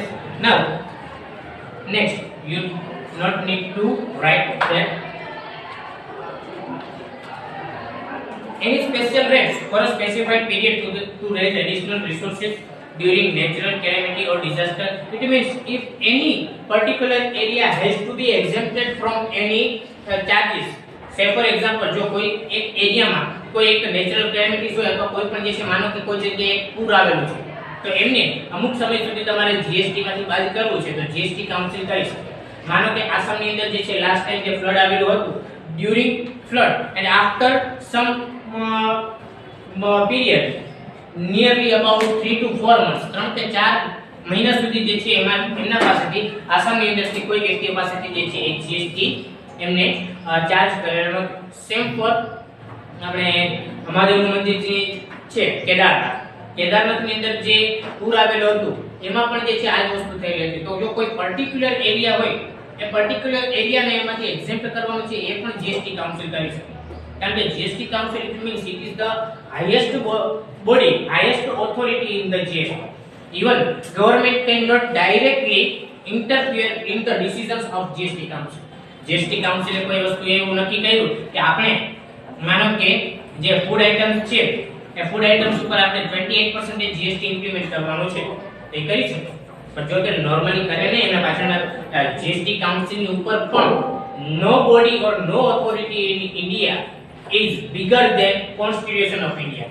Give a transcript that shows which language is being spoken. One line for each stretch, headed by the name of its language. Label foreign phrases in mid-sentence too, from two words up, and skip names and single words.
English: Now, next you not need to write that any special rates for a specified period to raise additional resources during natural calamity or disaster. It means if any particular area has to be exempted from any charges. Say for example,
Gujarati: જો કોઈ એક એરિયામાં કોઈ એક
English: natural calamities
Gujarati: હોય અથવા કોઈ પણ જે છે માનો કે કોઈ જગ્યાએ પૂર આવેલું છે તો એમને અમુક સમય સુધી તમારે જીએસટી માંથી બાદ કરવું છે તો જીએસટી કાઉન્સિલ કરી શકે. માનો કે આસામની અંદર જે છે
English: last time
Gujarati: જે ફ્લડ આવેલું હતું,
English: during flood and after some period nearly about 3 to 4 months
Gujarati: 3 થી 4 મહિના સુધી જે છે એમાં એમના પાસેથી આસામની અંદરથી કોઈ વ્યક્તિ પાસેથી જે છે એ જીએસટી એમને ચાર્જ કરેલો.
English: same for
Gujarati: આપણે મહાદેવનું મંદિર જે છે કેદારનાથની અંદર જે પૂર આવેલો હતું એમાં પણ જે છે આ જ વસ્તુ થયેલી હતી. તો જો કોઈ પર્ટિક્યુલર એરિયા હોય એ પર્ટિક્યુલર એરિયાને એમાંથી એક્ઝેમ્પ્ટ કરવાનું છે એ પણ જીએસટી કાઉન્સિલ કરી શકે. કારણ કે
English: GST council it means it is the highest body, highest authority in the GST. Even government cannot directly interfere in the decisions of GST council.
Gujarati: GST council એ કોઈ વસ્તુ એવું નક્કી કર્યું કે આપણે માનો કે જે
English: food items
Gujarati: છે એ
English: food items
Gujarati: ઉપર આપણે 28% જીએસટી ઇમ્પ્લિમેન્ટ કરવાનું છે તે કરી શકે. પણ જો કે નોર્મલી કરે ને એના પાછળના જીએસટી કાઉન્સિલ ની ઉપર પણ
English: no body or no authority in India is bigger than constitution of India.